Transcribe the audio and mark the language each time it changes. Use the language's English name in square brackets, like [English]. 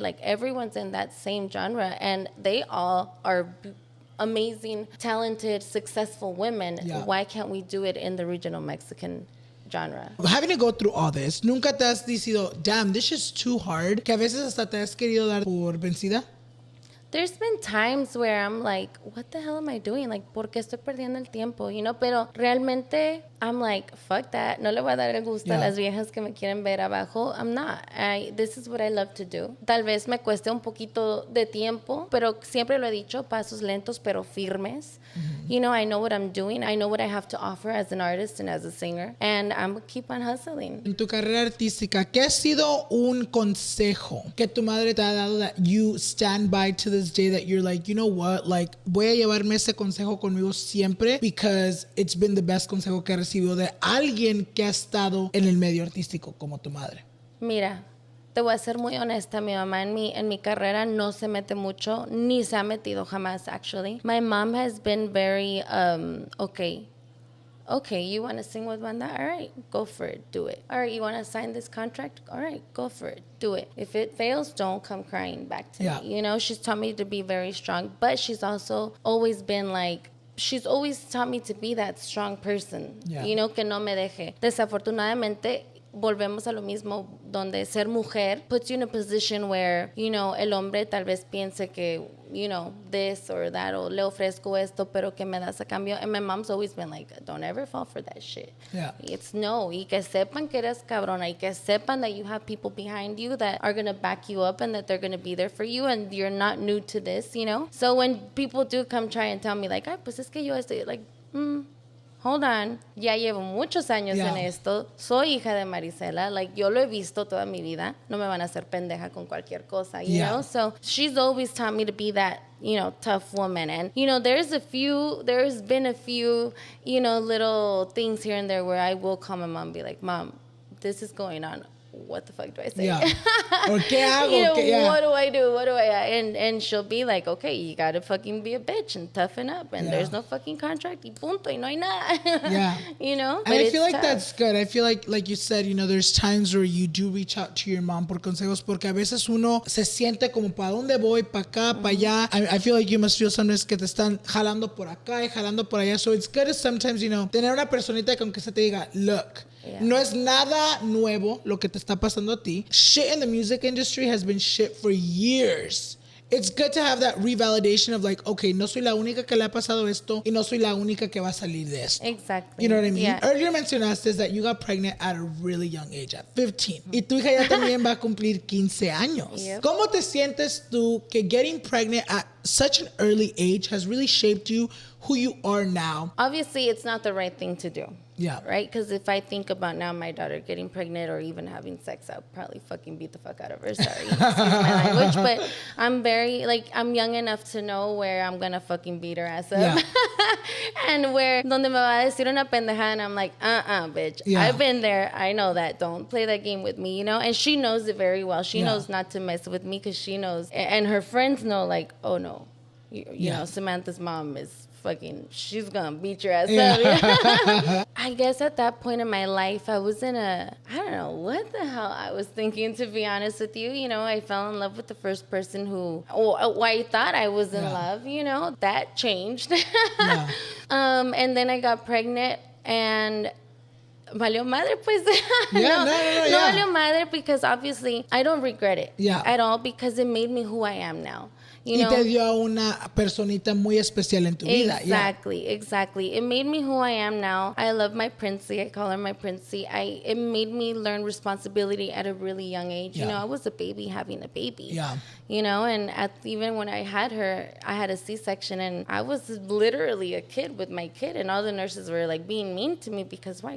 [English] Like, everyone's in that same genre, and they all are amazing, talented, successful women. Why can't we do it in the regional Mexican genre? Having to go through all this, [Spanish] ¿nunca te has decidido, [English] damn, this is too hard? [Spanish] Que a veces hasta te has querido dar por vencida? [English] There's been times where I'm like, what the hell am I doing? [Spanish] Like, ¿por qué estoy perdiendo el tiempo? [English] You know, [Spanish] pero realmente [English] I'm like, fuck that. [Spanish] No le voy a dar el gusto a las viejas que me quieren ver abajo. [English] I'm not. This is what I love to do. [Spanish] Tal vez me cueste un poquito de tiempo, pero siempre lo he dicho, pasos lentos pero firmes. [English] You know, I know what I'm doing. I know what I have to offer as an artist and as a singer. And I'm gonna keep on hustling. [Spanish] En tu carrera artística, ¿qué ha sido un consejo que tu madre te ha dado [English] that you stand by to this day, that you're like, you know what, like, [Spanish] voy a llevarme ese consejo conmigo siempre [English] because it's been the best [Spanish] consejo que he recibido de alguien que ha estado en el medio artístico como tu madre? Mira, te voy a ser muy honesta, mi mamá en mi carrera no se mete mucho, ni se ha metido jamás, [English] actually. My mom has been very, okay, you want to sing with banda? All right, go for it, do it. All right, you want to sign this contract? All right, go for it, do it. If it fails, don't come crying back to me. You know, she's taught me to be very strong, but she's also always been like, she's always taught me to be that strong person, you know, [Spanish] que no me deje. Desafortunadamente, volvemos a lo mismo, donde ser mujer [English] puts you in a position where, you know, [Spanish] el hombre tal vez piense que, [English] you know, this or that, [Spanish] o le ofrezco esto, pero que me das a cambio. [English] And my mom's always been like, don't ever fall for that shit. It's no. [Spanish] Y que sepan que eres cabrona, y que sepan [English] that you have people behind you that are going to back you up and that they're going to be there for you, and you're not new to this, you know? So when people do come try and tell me like, [Spanish] ay, pues es que yo estoy, [English] like, hold on, [Spanish] ya llevo muchos años en esto, soy hija de Maricela, like, yo lo he visto toda mi vida, no me van a hacer pendeja con cualquier cosa, [English] you know? So she's always taught me to be that, you know, tough woman. And, you know, there's been a few, you know, little things here and there where I will call my mom and be like, Mom, this is going on. What the fuck do I say? [Spanish] Or ¿qué hago? [English] You know, what do I do? And she'll be like, okay, you gotta fucking be a bitch and toughen up, and there's no fucking contract, [Spanish] y punto, y no hay nada. [English] You know? And I feel like that's good. I feel like you said, you know, there's times where you do reach out to your mom [Spanish] por consejos, porque a veces uno se siente como, ¿para dónde voy? ¿Para acá? ¿Para allá? [English] I feel like you must feel sometimes [Spanish] que te están jalando por acá y jalando por allá. [English] So it's good to sometimes, you know, [Spanish] tener una personita que aunque se te diga, look, no es nada nuevo lo que te está pasando a ti. [English] Shit in the music industry has been shit for years. It's good to have that revalidation of like, okay, [Spanish] no soy la única que le ha pasado esto y no soy la única que va a salir de esto. [English] Exactly. You know what I mean? Yeah. Earlier [Spanish] mencionaste [English] that you got pregnant at a really young age, at 15. [Spanish] Y tu hija ya también va a cumplir 15 años. [English] Yep. [Spanish] ¿Cómo te sientes tú que [English] getting pregnant at such an early age has really shaped you who you are now? Obviously, it's not the right thing to do. Yeah. Right? Because if I think about now my daughter getting pregnant or even having sex, I'll probably fucking beat the fuck out of her. Sorry. Excuse my language. But I'm very, like, I'm young enough to know where I'm going to fucking beat her ass up. Yeah. And where, [Spanish] donde me va a decir una pendejada, [English] and I'm like, bitch. Yeah. I've been there. I know that. Don't play that game with me, you know? And she knows it very well. She knows not to mess with me because she knows. And her friends know, like, oh, no. You know, Samantha's mom is fucking, she's gonna beat your ass up. I guess at that point in my life, I was in I don't know what the hell I was thinking, to be honest with you. You know, I fell in love with the first person who I thought I was in love, you know, that changed. And then I got pregnant and [Spanish] valió madre, pues. No valió madre, [English] because obviously I don't regret it at all, because it made me who I am now. You know? [Spanish] Te dio a una personita muy especial en tu vida. [English] Exactly. It made me who I am now. I love my princey. I call her my princey. It made me learn responsibility at a really young age. You know, I was a baby having a baby. Yeah. You know, and even when I had her, I had a C-section, and I was literally a kid with my kid, and all the nurses were like being mean to me because why?